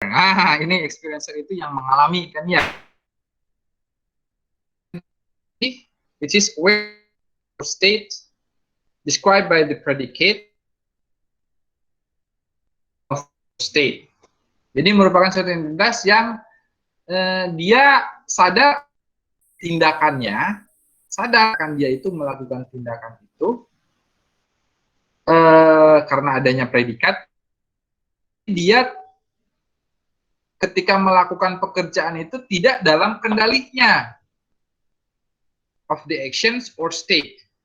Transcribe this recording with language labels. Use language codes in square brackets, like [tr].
[id] Nah, ini experiencer itu yang mengalami kan ya. [en] Which is aware state described by the predicate of state. [id] Jadi merupakan suatu entitas yang dia sadar tindakannya, sadarkan dia itu melakukan tindakan itu karena adanya predikat, dia ketika melakukan pekerjaan itu tidak dalam kendalinya [en] of the actions or state.